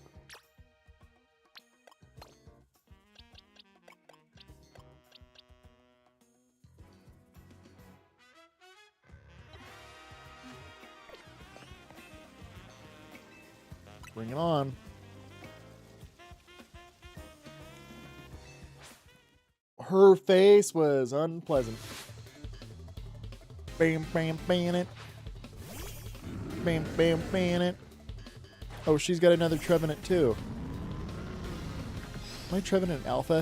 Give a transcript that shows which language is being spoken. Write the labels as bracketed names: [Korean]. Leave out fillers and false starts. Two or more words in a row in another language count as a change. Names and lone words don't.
[English] Bring it on. Her face was unpleasant. Bam, bam, bam it. Bam, bam, bam it. Oh, she's got another Trevenant too. My Trevenant Alpha?